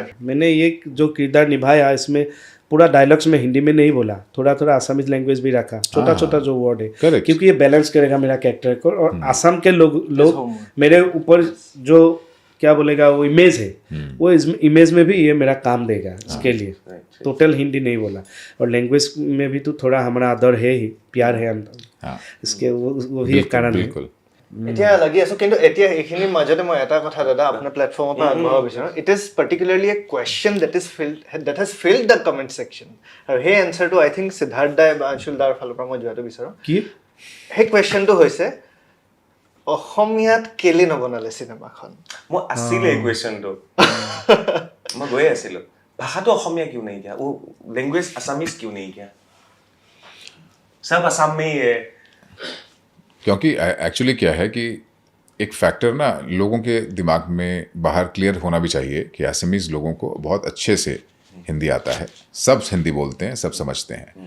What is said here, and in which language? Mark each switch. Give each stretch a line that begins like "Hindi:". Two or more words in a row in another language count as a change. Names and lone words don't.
Hindi: मैंने ये जो किरदार निभाया इसमें पूरा डायलॉग्स में हिंदी में नहीं बोला, थोड़ा थोड़ा
English: Assamese language
Hindi: भी रखा, छोटा छोटा जो वर्ड है, क्योंकि ये बैलेंस करेगा मेरा कैरेक्टर को, और आसाम के लोग मेरे ऊपर जो क्या बोलेगा वो इमेज है, वो इमेज में भी ये मेरा काम देगा, इसके लिए टोटल हिंदी नहीं बोला। और लैंग्वेज में भी तो थोड़ा हमारा आदर है ही, प्यार है अंदर, इसके वो भी एक कारण है।
Assamese: এতিয়া লাগি আছো, কিন্তু এতিয়া এইখিনি মাজতে মই এটা কথা দাদা আপোনাৰ প্লেটফৰ্মৰ পৰা আগবঢ়াব বিচাৰোঁ,
English: It is particularly a question that has filled the comment section,
Assamese: আৰু সেই এনচাৰটো
English: I think
Assamese: সিদ্ধাৰ্থ দাই বা অঞ্চল দাৰ ফালৰ পৰা মই যোৱাটো বিচাৰোঁ। কি সেই কুৱেশ্যনটো হৈছে অসমীয়াত কেলে নবনালে চিনেমাখন? মই আছিলে এই কুৱেশ্যনটো, মই গৈ আছিলোঁ, ভাষাটো অসমীয়া কিয় নাই কিয়া,
Hindi: वो
English: language Assamese
Hindi: क्यों नहीं किया, सब असम में ही है। क्योंकि एक्चुअली क्या है कि एक फैक्टर ना लोगों के दिमाग में बाहर क्लियर होना भी चाहिए कि असमीज़ लोगों को बहुत अच्छे से हिंदी आता है, सब हिंदी बोलते हैं, सब समझते हैं।